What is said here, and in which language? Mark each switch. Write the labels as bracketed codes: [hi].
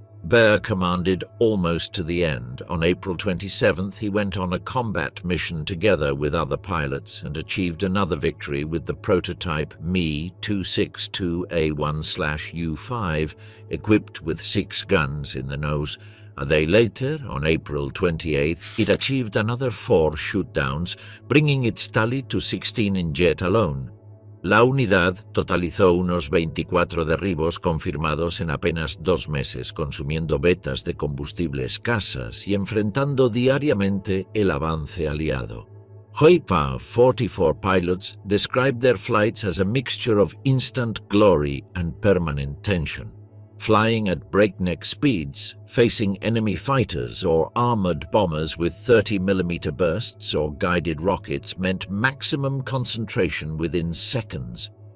[en] Baer commanded almost to the end. On April 27th, he went on a combat mission together with other pilots and achieved another victory with the prototype Mi-262A1/U5, equipped with 6 guns in the nose. A day later, on April 28th, it achieved another 4 shootdowns, bringing its tally to 16 in jet alone. [es] La unidad totalizó unos 24 derribos confirmados en apenas 2 meses, consumiendo vetas de combustible escasas y enfrentando diariamente el avance aliado. [en] JV-44 pilots described their flights as a mixture of instant glory and permanent tension. Flying at breakneck speeds, facing enemy fighters or armored bombers with 30mm bursts or guided rockets meant maximum concentration within seconds.